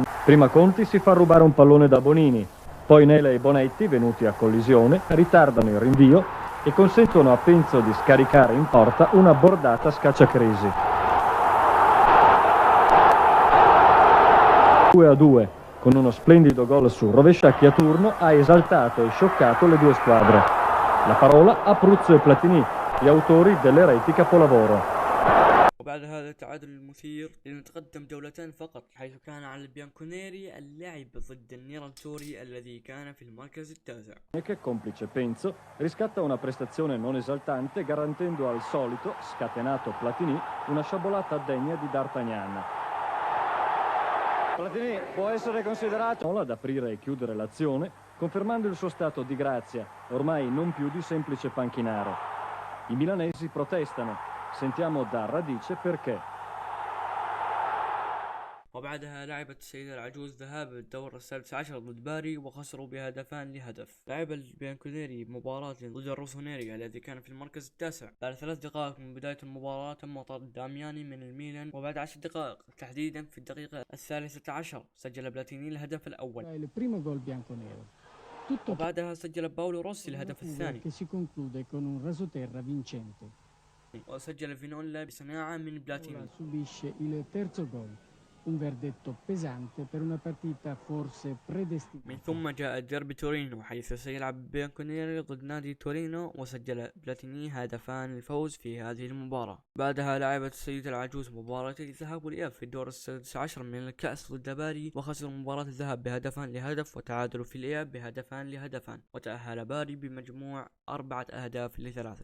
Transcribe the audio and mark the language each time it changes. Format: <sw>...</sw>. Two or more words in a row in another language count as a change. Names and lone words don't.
<it>Prima Conti si fa rubare un pallone da Bonini, poi Nele e Bonetti, venuti a collisione, ritardano il rinvio e consentono a Penzo di scaricare in porta una bordata scacciacrisi. 2-2, con uno splendido gol su Rovesciacchi a turno, ha esaltato e scioccato le due squadre. La parola a Pruzzo e Platini, gli autori delle reti capolavoro.</it> <ar>وبعد هذا التعادل المثير لنتقدم جولتان فقط، حيث كان على البيانكونيري اللعب ضد النيرة التوري الذي كان في المركز التاسع.</ar> <it>Che complice Penzo riscatta una prestazione non esaltante, garantendo al solito scatenato Platini una sciabolata degna di D'Artagnan. Platini può essere considerato ad aprire e chiudere l'azione, confermando il suo stato di grazia, ormai non più di semplice panchinaro. I milanesi protestano. Sentiamo da Radice perché.</it> <ar>وبعدها لعبت السيدة العجوز ذهاب الدور ال16 ضد باري، وخسروا بهدفان لهدف. لعب البيانكونيري مباراة ضد الروسونيري الذي كان في المركز التاسع. بعد 3 دقائق من بداية المباراة تم طرد دامياني من الميلان، وبعد 10 دقائق تحديدا في الدقيقة 13 سجل بلاتيني الهدف الأول. وبعدها سجل باولو روسي الهدف الثاني، وسجل فينولا بصناعة من بلاتيني.</ar> <it>Subisce il terzo gol. un verdetto pesante per una partita forse predestinata.</it> <ar>من ثم جاء ديربي تورينو حيث سيلعب بيانكونيري ضد نادي تورينو، وسجل بلاتيني هدفان الفوز في هذه المباراة. بعدها لعبت السيدة العجوز مباراة الذهاب والإياب في الدور السادس عشر من الكأس ضد باري، وخسروا مباراة الذهاب بهدفان لهدف وتعادلوا في الإياب بهدفان لهدفان، وتأهل باري بمجموع 4 أهداف ل3.</ar>